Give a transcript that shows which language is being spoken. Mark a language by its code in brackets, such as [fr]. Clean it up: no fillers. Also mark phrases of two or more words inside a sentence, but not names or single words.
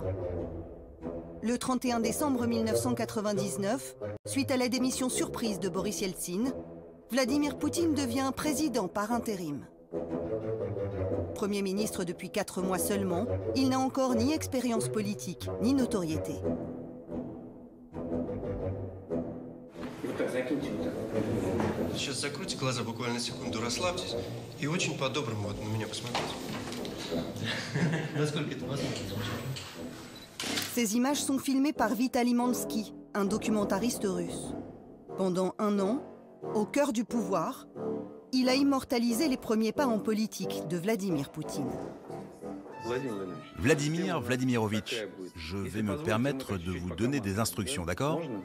[fr] Le 31 décembre 1999, suite à la démission surprise de Boris Yeltsin, Vladimir Poutine devient président par intérim. Premier ministre depuis 4 mois seulement, il n'a encore ni expérience politique, ni notoriété. [ru] Сейчас закройте глаза, буквально секунду, расслабьтесь и очень по-доброму вот на меня посмотрите. Насколько это возможно? [fr] Ces images sont filmées par Vitaly Mansky, un documentariste russe. Pendant 1 an, au cœur du pouvoir, il a immortalisé les premiers pas en politique de Vladimir Poutine. Vladimir Vladimirovitch, je vais me permettre de vous donner des instructions, d'accord?